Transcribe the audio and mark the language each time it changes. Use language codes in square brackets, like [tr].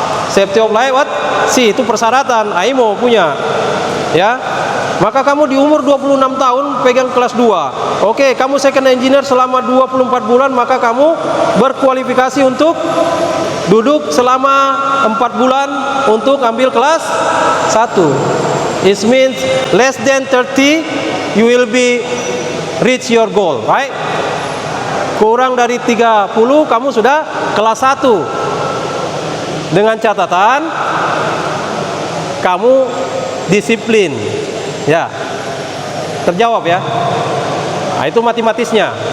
[en] Safety of life, [id] itu persyaratan, AIMO punya. Ya. Maka kamu di umur 26 tahun pegang kelas 2. Oke, kamu second engineer selama 24 bulan, maka kamu berkualifikasi untuk duduk selama 4 bulan untuk ambil kelas 1. [en] It means less than 30 you will be reach your goal, right? [id] Kurang dari 30 kamu sudah kelas 1. Dengan catatan kamu disiplin. Ya. Terjawab ya. Nah, itu matematisnya.